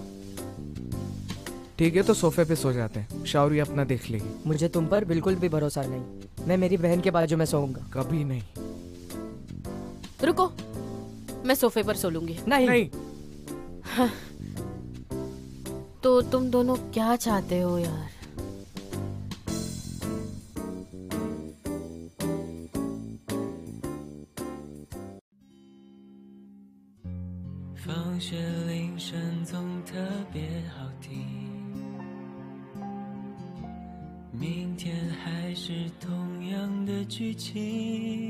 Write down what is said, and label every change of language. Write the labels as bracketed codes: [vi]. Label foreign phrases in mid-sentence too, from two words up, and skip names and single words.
[hi] ठीक है, तो सोफे पे सो जाते हैं, शावरी अपना देख लेगी। मुझे तुम पर बिल्कुल भी भरोसा नहीं, मैं मेरी बहन के बाजू में सोऊंगा। कभी नहीं। रुको, मैं सोफे पर सो लूंगी। नहीं। हाँ। तो तुम दोनों क्या चाहते हो यार? [zh] 放学铃声总特别好听，明天还是同样的剧情。